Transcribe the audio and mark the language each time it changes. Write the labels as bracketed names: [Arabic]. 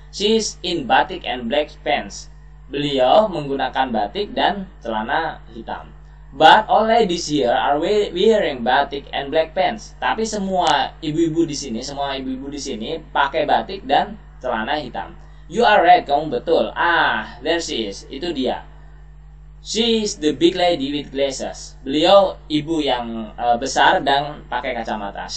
[English] She's in batik and black pants. [Indonesian] Beliau menggunakan batik dan celana hitam. [English] But all ladies here are wearing batik and black pants. [Indonesian] Tapi semua ibu-ibu di sini, pakai batik dan celana hitam. [English] You are right, [Indonesian] kamu betul. [English] Ah, there she is. [Indonesian] Itu dia. [English] She is the big lady with glasses. [Indonesian] Beliau ibu yang besar dan pakai kacamata.